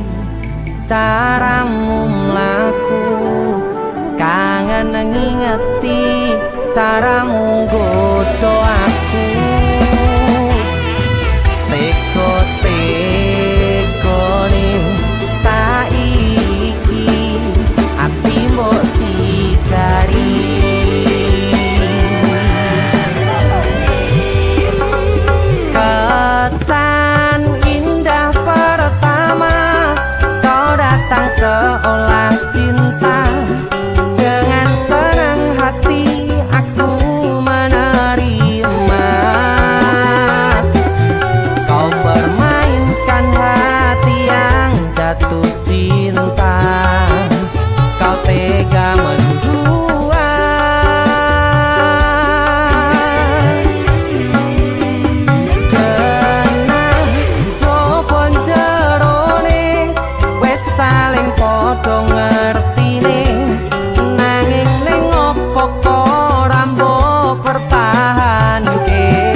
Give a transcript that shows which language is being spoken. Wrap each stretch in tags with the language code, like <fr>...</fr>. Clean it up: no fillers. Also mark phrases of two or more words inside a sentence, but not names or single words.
<jv>caramu mlaku kangen ngingati caramu nggodho aku teko-tekone saiki ati mbok sigari</jv> <id>kesan indah pertama kau datang seolah cinta dengan senang hati aku menerima kau permainkan hati yang jatuh cinta kau tega mendua</id> <jv>kena coba jerone wes saling podo ngertine nanging ning opo kok rambo pertahanke</jv>